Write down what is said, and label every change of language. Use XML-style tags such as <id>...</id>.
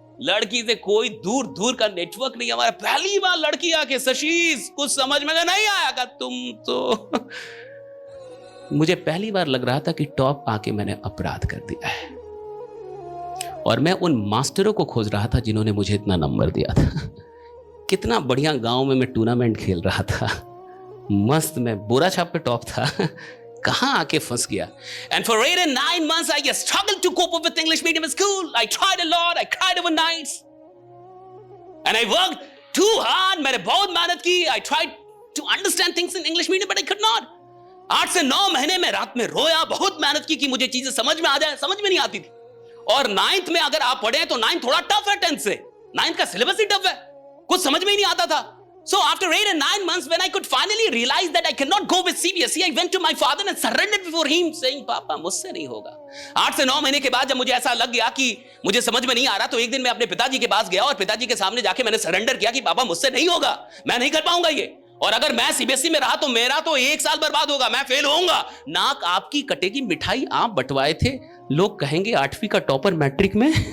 <hi>लड़की से कोई दूर दूर का नेटवर्क नहीं। हमारा पहली बार लड़की आके, शशीष कुछ समझ में नहीं आया का तुम तो मुझे पहली बार लग रहा था कि टॉप आके मैंने अपराध कर दिया है। और मैं उन मास्टरों को खोज रहा था जिन्होंने मुझे इतना नंबर दिया था। कितना बढ़िया गांव में मैं टूर्नामेंट खेल रहा था, मस्त, मैं बोरा छाप पे टॉप था, कहां आके फंस गया।</hi> <en>And for 8 and 9 months I just struggled to cope up with English medium school. I tried a lot, I cried over nights and I worked too hard.</en> <hi>मैंने बहुत मेहनत की।</hi> <en>I tried to understand things in English medium but I could not.</en> <hi>8 से 9 महीने में रात में रोया, बहुत मेहनत की कि मुझे चीजें समझ में आ जाए, समझ में नहीं आती थी। और 9th में अगर आप पढ़े तो 9th थोड़ा टफ है 10th से। 9th का सिलेबस ही टफ है, कुछ समझ में ही नहीं आता था।</hi> <en>So after 8 and 9 months, when I could finally realize that I cannot go with CBSE, I went to my father and surrendered before him, saying,</en> <hi>"पापा मुझसे नहीं होगा।" 8 से 9 महीने के बाद जब मुझे ऐसा लग गया कि मुझे समझ में नहीं आ रहा, तो एक दिन मैं अपने पिताजी के पास गया और पिताजी के सामने जाके मैंने सरेंडर किया कि पापा मुझसे नहीं होगा, मैं नहीं कर पाऊंगा ये। और अगर मैं सीबीएसई में रहा तो मेरा तो 1 साल बर्बाद होगा, मैं फेल होऊंगा। नाक आपकी कटेगी, मिठाई आप बंटवाए थे, लोग कहेंगे 8वीं का टॉपर मैट्रिक में।</hi>